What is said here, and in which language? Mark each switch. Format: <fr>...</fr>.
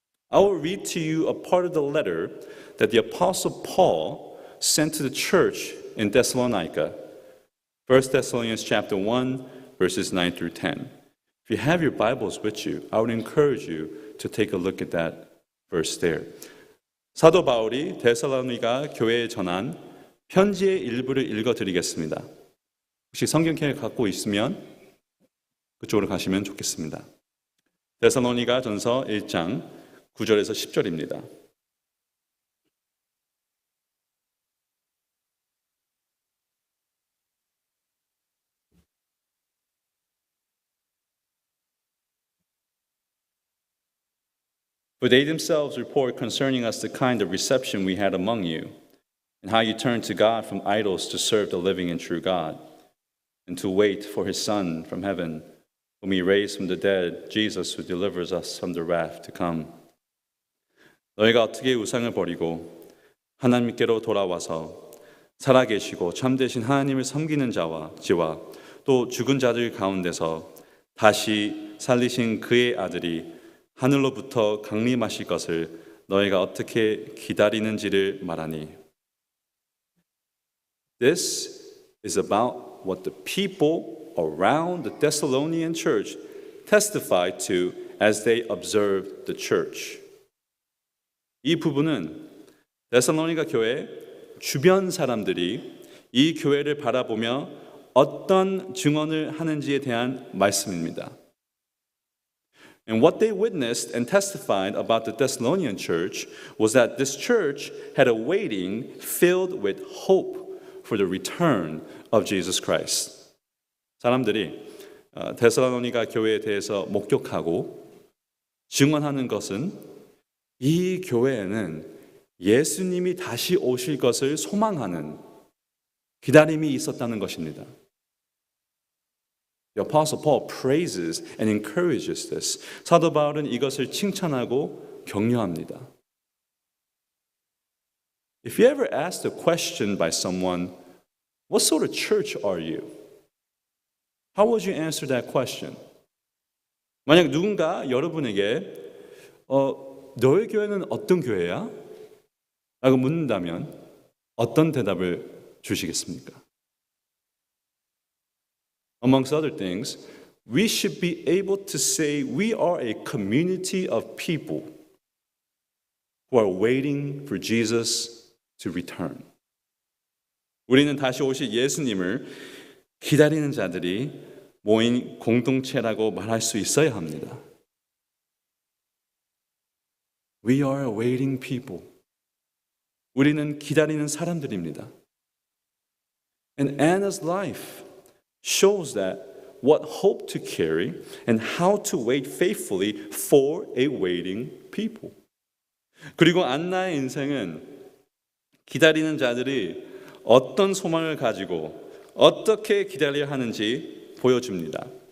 <en>I will read to you a part of the letter that the Apostle Paul sent to the church in Thessalonica, 1 Thessalonians chapter 1, verses 9 through 10. If you have your Bibles with you, I would encourage you to take a look at that verse there.</en> <ko>사도 바울이 데살로니가 교회에 전한 편지의 일부를 읽어드리겠습니다. 혹시 성경책을 갖고 있으면 그쪽으로 가시면 좋겠습니다. 데살로니가 전서 1장 9절에서 10절입니다.</ko> <en>For they themselves report concerning us the kind of reception we had among you, and how you turned to God from idols to serve the living and true God, and to wait for his Son from heaven, whom he raised from the dead, Jesus, who delivers us from the wrath to come.</en> <ko>너희가 어떻게 우상을 버리고 하나님께로 돌아와서 살아계시고 참되신 하나님을 섬기는 자와 지와 또 죽은 자들 가운데서 다시 살리신 그의 아들이 하늘로부터 강림하실 것을 너희가 어떻게 기다리는지를 말하니.</ko> <en>This is about what the people around the Thessalonian church testified to as they observed the church.</en> <ko>이 부분은 데살로니가 교회 주변 사람들이 이 교회를 바라보며 어떤 증언을 하는지에 대한 말씀입니다.</ko> <en>And what they witnessed and testified about the Thessalonian church was that this church had a waiting filled with hope for the return of Jesus Christ.</en> <ko>사람들이 데살로니가 교회에 대해서 목격하고 증언하는 것은 이 교회에는 예수님이 다시 오실 것을 소망하는 기다림이 있었다는 것입니다.</ko> <en>The Apostle Paul praises and encourages this.</en> <ko>사도 바울은 이것을 칭찬하고 격려합니다.</ko> <en>If you ever asked a question by someone, what sort of church are you? How would you answer that question?</en> <ko>만약 누군가 여러분에게 너의 교회는 어떤 교회야? 라고 묻는다면 어떤 대답을 주시겠습니까?</ko> <en>Amongst other things, we should be able to say we are a community of people who are waiting for Jesus to return.</en> <ko>우리는 다시 오실 예수님을 기다리는 자들이 모인 공동체라고 말할 수 있어야 합니다.</ko> <en>We are a waiting people.</en> <ko>우리는 기다리는 사람들입니다.</ko> <en>And Anna's life shows that what hope to carry and how to wait faithfully for a waiting people.</en> <ko>그리고 안나의 인생은 기다리는 자들이 어떤 소망을 가지고 어떻게 기다려야 하는지 보여줍니다.</ko>